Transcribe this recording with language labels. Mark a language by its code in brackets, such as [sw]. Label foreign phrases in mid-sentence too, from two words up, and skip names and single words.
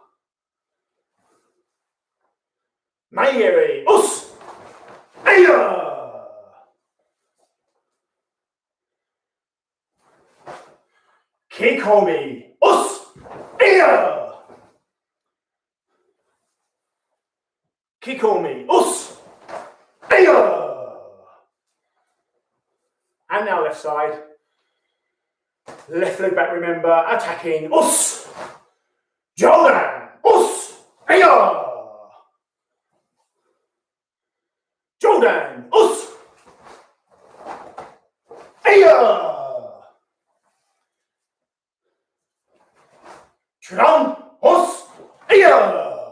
[ja] Maigeri, us, iya. Kikomi, us, iya. Kikomi, us, iya. [en] And now left side. Left leg back, remember, attacking, us. [ja] Jodan, us, iya. Jodan, us, iya. Chudan, us, iya.